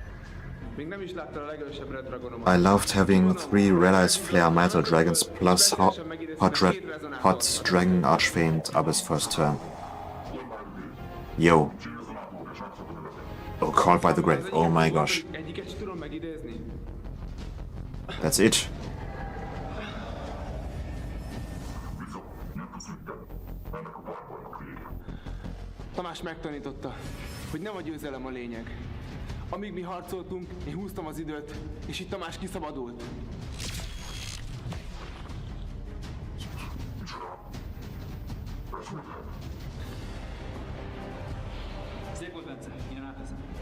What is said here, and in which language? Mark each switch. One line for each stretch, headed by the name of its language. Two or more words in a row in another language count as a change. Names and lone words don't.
English: I loved having 3 Red Eyes Flare Metal Dragons plus Hot Dragon Archfiend Abyss first turn. Yo. Oh, Called by the Grave. Oh my gosh. That's it.
Hungarian: Tamás megtanította, hogy nem a győzelem a lényeg. Amíg mi harcoltunk, én húztam az időt, és itt Tamás kiszabadult. Szép volt, Bence, innen átveszem.